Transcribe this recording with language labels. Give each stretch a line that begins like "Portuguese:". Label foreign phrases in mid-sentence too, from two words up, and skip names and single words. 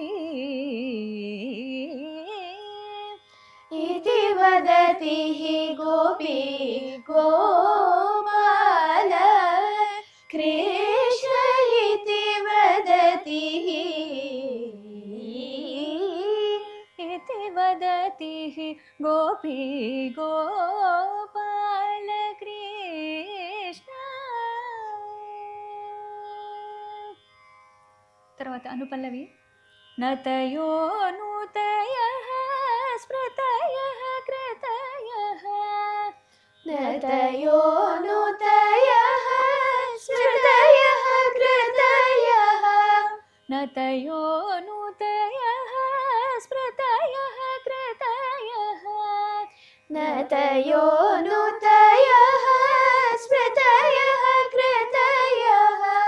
Sanskrit: इति वदति गोपी गोपाल कृष्ण इति वदति इति वदति गोपी गोपाल कृष्ण.
Telugu: తర్వాత అనుపల్లవి
Sanskrit: నతయోనుతయః స్మృతయః కృతయః नतयोनुतयः स्मृतयः कृतयः नतयोनुतयः स्मृतयः कृतयः नतयोनुतयः स्मृतयः कृतयः